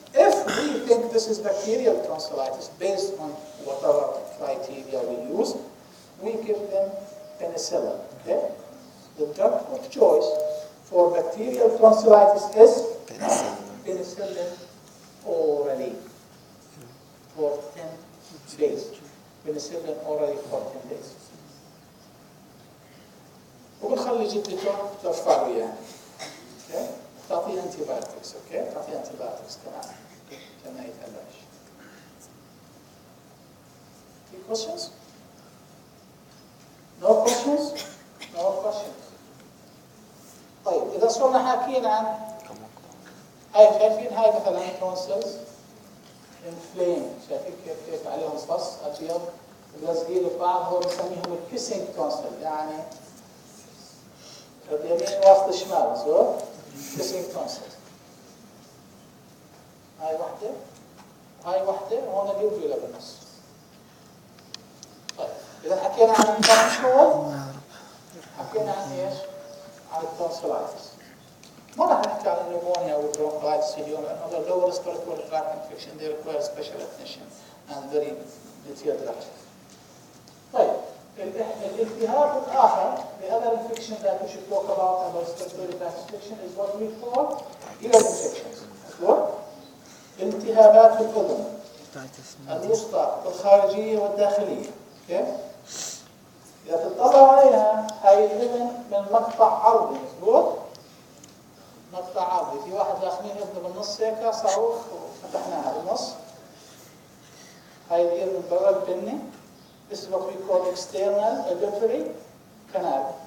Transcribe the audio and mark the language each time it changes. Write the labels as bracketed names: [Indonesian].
[English] If we think this is bacterial tonsillitis based on whatever criteria we use, we give them penicillin. Okay? The drug of choice for bacterial tonsillitis is penicillin orally for 10 days. Penicillin orally for 10 days. [Arabic] وبنخلي جدته ترفع له اياه. اوكي؟ تعطيه انتي بايوتكس، اوكي؟ تعطيه انتي بايوتكس كمان عشان ما يتألمش. [English] في questions؟ No questions? No questions. [Arabic] طيب إذا صرنا حاكيين عن هاي شايفين هاي مثلا tonsils inflamed، شايفين كيف عليهم فص أبيض ملزقين في بعض، هو بنسميهم الكيسنج تونسل، يعني اليمين وسط الشمال، مظبوط؟ كيسنج تونسل. هاي واحدة وهاي واحدة وهون اليوفيولا بالنص. طيب إذا حكينا عن التونسل حكينا عن ايش؟ عن التونسلايتس. ما راح نحكي عن النمونيا والبرونكايتس اليوم لأنه [English] the lower respiratory tract infection they require special attention and very detailed lecture. [Arabic] طيب الالتهاب الآخر [English] the other infection that we should talk about respiratory tract infection is what we call ear infections. what? [Arabic] التهابات الأذن الوسطى والخارجية والداخلية. [English] okay? [Arabic] إذا تطلعوا عليها هاي الإذن من مقطع عرضي، مظبوط؟ مقطع عرضي، في واحد داخلين إذنه بالنص هيك صاروخ وفتحناها بالنص. هاي الإذن من برا البني. [English] This is what we call external auditory canal.